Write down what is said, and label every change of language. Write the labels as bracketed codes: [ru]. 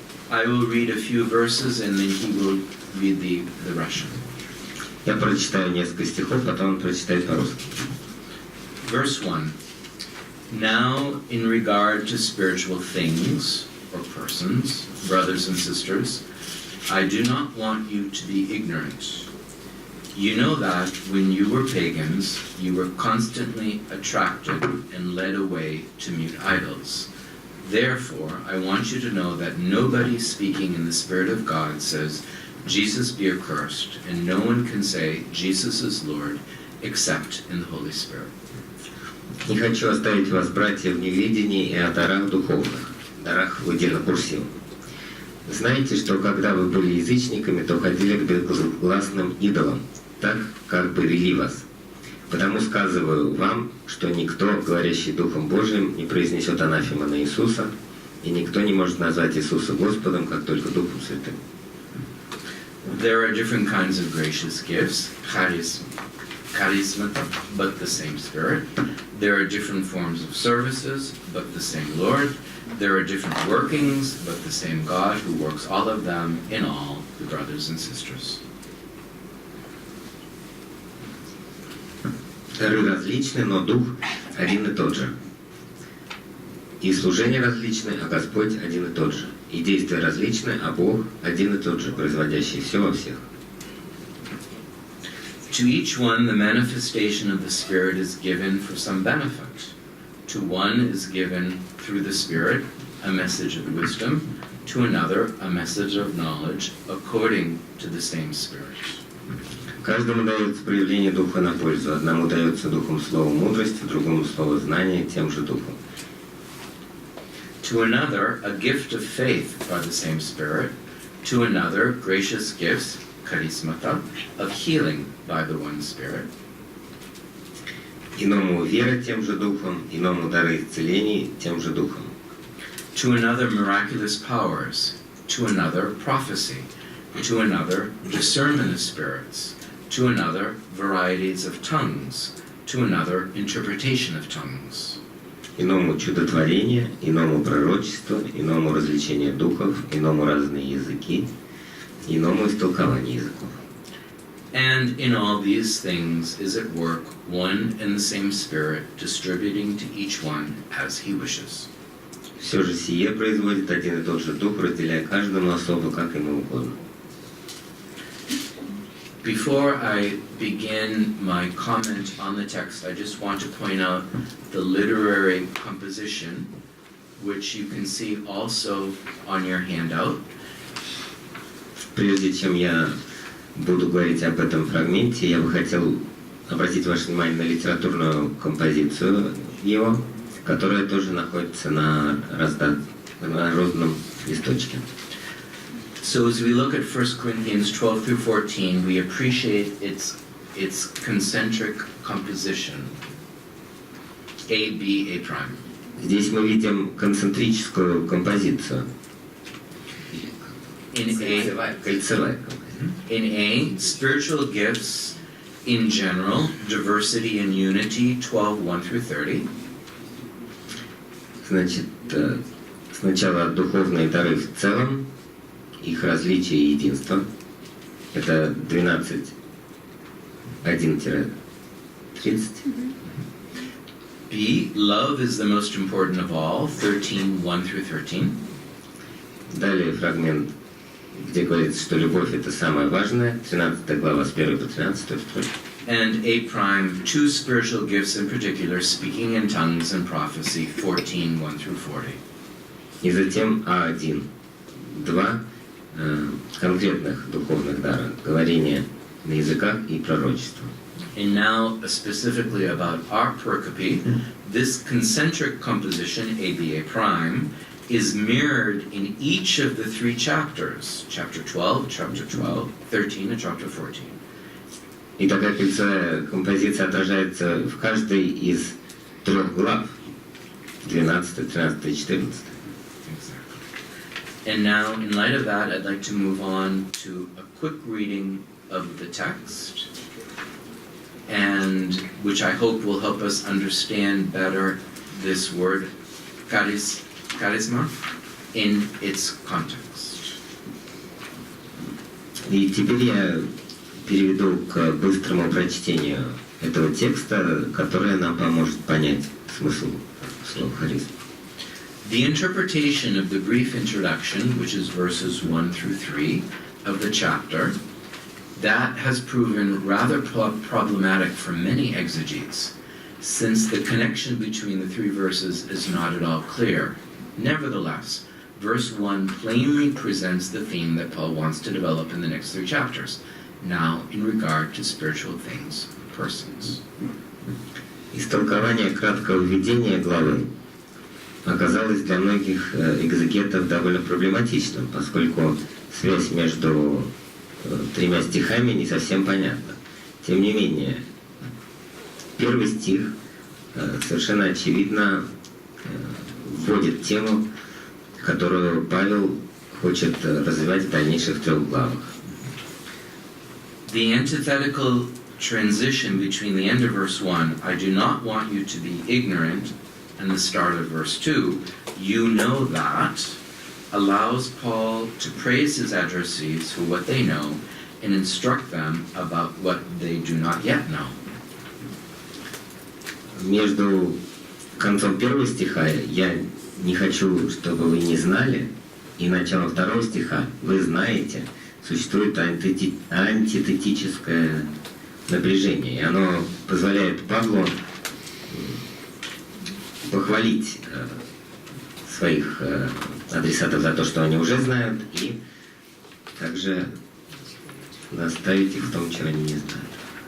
[en] I will read a few verses and then he will read the Russian. [ru] Я прочитаю несколько стихов, потом он прочитает по-русски. [en] Verse 1. Now, in regard to spiritual things or persons, brothers and sisters, I do not want you to be ignorant. You know that when you were pagans, you were constantly attracted and led away to mute idols. Therefore, I want you to know that nobody speaking in the Spirit of God says, Jesus be accursed, and no one can say, Jesus is Lord, except in the Holy Spirit. [ru] Не хочу оставить вас, братья, в неведении и о дарах духовных, дарах в отдельно курсивом. Знаете, что когда вы были язычниками, то ходили к безгласным идолам, так, как бы вели вас. Потому сказываю вам, что никто, говорящий Духом Божиим, не произнесет анафема на Иисуса, и никто не может назвать Иисуса Господом, как только Духом Святым. [en] There are different kinds of gracious gifts, charisma, but the same Spirit. There are different forms of services, but the same Lord. There are different workings, but the same God who works all of them in all the brothers and sisters. [ru] Дары различны, но Дух один и тот же. И служения различны, а Господь один и тот же. И действия различны, а Бог один и тот же, производящий все во всех. [en] To each one, the manifestation of the Spirit is given for some benefit. To one is given through the Spirit a message of wisdom, to another a message of knowledge, according to the same Spirit. [ru] Каждому дается проявление Духа на пользу. Одному дается Духом слово мудрости, другому слово знания, тем же Духом. [en] To another, a gift of faith by the same Spirit. To another, gracious gifts, charismata, of healing by the one Spirit. [ru] Иному вера тем же Духом, иному дары исцелений тем же Духом. [en] To another, miraculous powers. To another, prophecy. To another, discernment of spirits. To another, varieties of tongues. To another, interpretation of tongues. [ru] Иному чудотворение, иному пророчество, иному развлечение духов, иному разные языки, иному истолкование языков. [en] And in all these things is at work one and the same Spirit, distributing to each one as he wishes. [ru] Все же сие производит один и тот же Дух, разделяя каждому особо, как ему угодно. [en] Before I begin my comment on the text, I just want to point out the literary composition, which you can see also on your handout. [ru] Прежде чем я буду говорить об этом фрагменте, я бы хотел обратить ваше внимание на литературную композицию его, которая тоже находится на розном листочке. [en] So as we look at 1 Corinthians 12 through 14, we appreciate its concentric composition. A, B, A prime. [ru] Здесь мы видим концентрическую композицию. Кольцевая композиция. [en] In A, spiritual gifts in general, diversity and unity, 12, 1 through 30. [ru] Значит, сначала духовные дары в целом, их различие и единство. Это 12, 1-30. [en] B, love is the most important of all, 13, 1 through 13. [ru] Далее фрагмент, где говорится, что любовь это самое важное, 13 глава с 1 по 13. [en] And A prime, two spiritual gifts in particular, speaking in tongues and prophecy, 14, 1 through 40. [ru] И затем А1, два конкретных духовных дара, говорение на языках и пророчество. [en] And now, specifically about our pericope, this concentric composition, ABA prime, is mirrored in each of the three chapters, chapter 12, 13, and chapter 14. [ru] И такая кольцевая композиция отражается в каждой из трех глав, 12, 13 и 14. [en] And now, in light of that, I'd like to move on to a quick reading of the text, and which I hope will help us understand better this word, charisma, in its context. [ru] И теперь я переведу к быстрому прочтению этого текста, которое нам поможет понять смысл слова харизма. [en] The interpretation of the brief introduction, which is verses 1 through 3 of the chapter, that has proven rather problematic for many exegetes, since the connection between the three verses is not at all clear. Nevertheless, verse 1 plainly presents the theme that Paul wants to develop in the next three chapters, now in regard to spiritual things, persons. [ru] Истолкование краткого введения главы оказалось для многих экзегетов довольно проблематичным, поскольку связь между тремя стихами не совсем понятна. Тем не менее, первый стих совершенно очевидно вводит тему, которую Павел хочет развивать в дальнейших трех главах. [en] The antithetical transition between the end of verse 1, I do not want you to be ignorant, and the start of verse 2, you know that, allows Paul to praise his addressees for what they know and instruct them about what they do not yet know. [ru] Между концом первого стиха «Я не хочу, чтобы вы не знали» и началом второго стиха «Вы знаете» существует антитетическое напряжение, и оно позволяет Павлу похвалить своих адресатов за то, что они уже знают, и также наставить их в том, чего они не знают.